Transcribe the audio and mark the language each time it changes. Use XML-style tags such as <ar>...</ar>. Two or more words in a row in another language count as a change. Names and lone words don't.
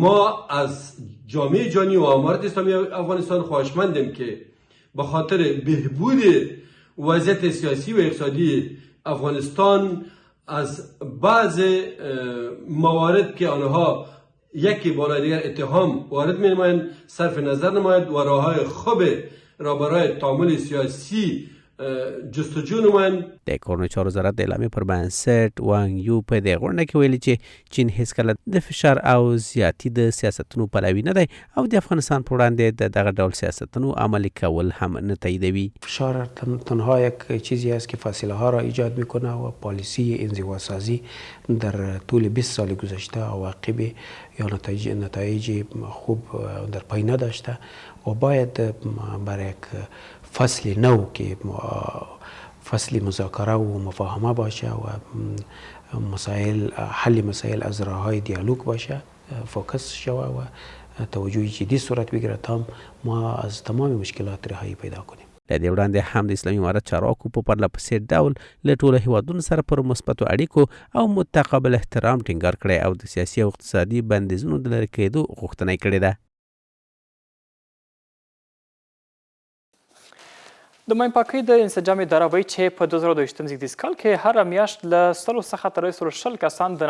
<fa>ما از جامعه جهانی و امارت اسلامی افغانستان خواهشمندیم که به خاطر بهبود وضعیت سیاسی و اقتصادی افغانستان از بعض موارد که آنها یکی بالای دیگر اتهام وارد می نمایند صرف نظر نماید و راههای خوب را برای تعامل سیاسی جستجو نمایند</fa> <ps>د کورني چارو وزارت د اعلامیې پر بنسټ وانګ یو په دې غونډه کې ویلي چې چین هیڅکله د فشار او زیاتي د سیاستونو پلوی نه دی او د افغانستان پر وړاندې د دغه ډول سیاستونو عملی کول هم نه تاییدوي</ps> <fa>فشار تنها یک چیزی است که فاصله ها را ایجاد میکنه و پالیسی انزواسازی در طول 20 سال گذشته عواقب یا نتایج خوب در پی نداشته و باید برای یک فصل نو که فصل مذاکره و مفاهمه باشه و حل مسائل از راههای دیالوگ باشه فوکس شوه و توجه جدی صورت بگیره تا ما از تمام مشکلات رهایی پیدا کنیم</fa> <ps>له دې وړاندې هم د اسلامي امارت چارواکو په پرله پسې ډول له ټولو هیوادونو سره پر مثبتو اړیکو او متقابل احترام ټینګار کړی او د سیاسي او اقتصادي بندیزونو د لرې کېدو غوښتنه یې کړې ده د ماین پاکۍ د انسجام اداره وایي چې په 2022 زیږدیز کال کې هره میاشت له 100 څخه تر 120 کسان د</ps>